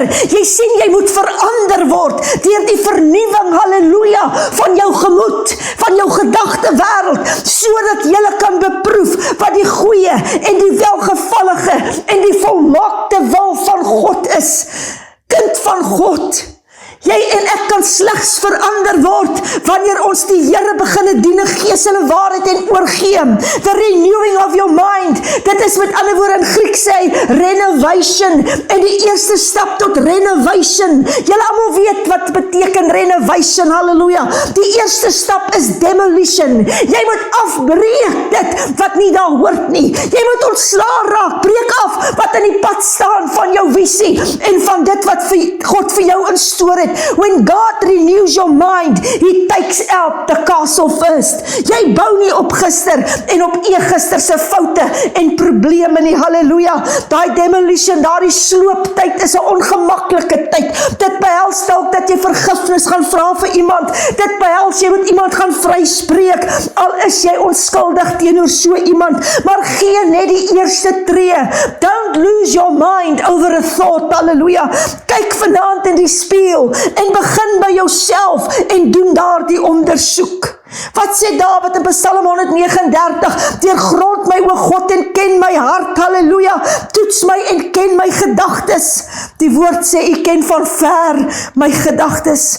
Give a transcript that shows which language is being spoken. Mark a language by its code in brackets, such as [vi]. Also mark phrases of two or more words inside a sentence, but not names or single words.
[af] Jy sien, jy moet verander word deur die vernuwing, halleluja, van jou gemoed, van jou gedagte wêreld, sodat jy kan beproef wat die goeie en die welgevallige en die volmaakte wil van God is. Kind van God, jy en ek kan slegs verander word wanneer ons die Here begin dien in gees en waarheid en oorgee. [en] The renewing of your mind. [af] Dit is met ander woorde in Grieks sê renovation, en die eerste stap tot renovation. Julle almal weet wat beteken renovation, halleluja. Die eerste stap is demolition. Jy moet afbreek dit wat nie daar hoort nie. Jy moet ontslaa raak, breek af wat in die pad staan van jou visie en van dit wat God vir jou instoor het. het, [en] when God renews your mind, He takes out the castle first. [af] Jy bou nie op gister en op eergister se foute en probleme nie, halleluja. Daai demolition, daai slooptyd is 'n ongemaklike tyd. Dit behels dalk dat jy vergifnis gaan vra vir iemand. Dit behels jy moet iemand gaan vryspreek, al is jy onskuldig teenoor so iemand, maar gee net die eerste tree. [en] Don't lose your mind over a thought, [af] halleluja. Kyk vanaand in die spieël en begin by jouself en doen daar die ondersoek. Wat sê Dawid in Psalm 139? Deurgrond my, o God, en ken my hart, halleluja. Toets my en ken my gedagtes. Die woord sê, U ken van ver my gedagtes.